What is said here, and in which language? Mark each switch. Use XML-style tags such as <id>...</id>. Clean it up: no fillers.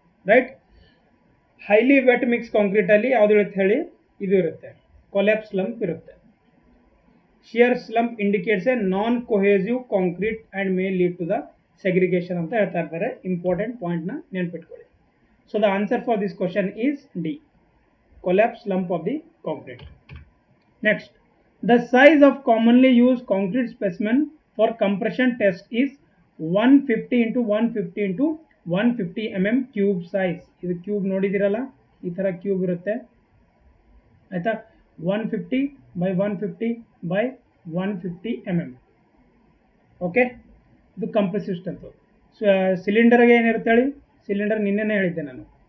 <kn>Right, highly wet mix concrete ಅಲ್ಲಿ ಯಾವ್ದು ಇರುತ್ತೆ ಹೇಳಿ, ಇದು ಇರುತ್ತೆ, ಕೊಲ್ಯಾಪ್ಸ್ ಸ್ಲಂಪ್ ಇರುತ್ತೆ.</kn> <en>shear slump indicates a non cohesive concrete and may lead to the segregation</en> <kn>ಅಂತ ಹೇಳ್ತಾ ಇರ್ತಾರೆ. ಇಂಪಾರ್ಟೆಂಟ್ ಪಾಯಿಂಟ್ ನ ನೆನ್ಪಿಟ್ಕೊಳ್ಳಿ.</kn> <en>So the answer for this question is D, collapse slump of the concrete. Next, the size of commonly used concrete specimen for compression test is 150 into 150 into 150 mm cube size.</en> <kn>ಇದು cube ನೋಡಿದಿರಲ್ಲ, ಈ ತರ cube ಇರುತ್ತೆ. ಆಯ್ತಾ, 150 by 150 by 150 mm. Okay, ಇದು compressive strength. ಸಿಲಿಂಡರ್ಗೆ ಏನಿರುತ್ತೆ ಹೇಳಿ, cylinder ನಿನ್ನೆನೇ ಹೇಳಿದ್ದೆ ನಾನು.</kn>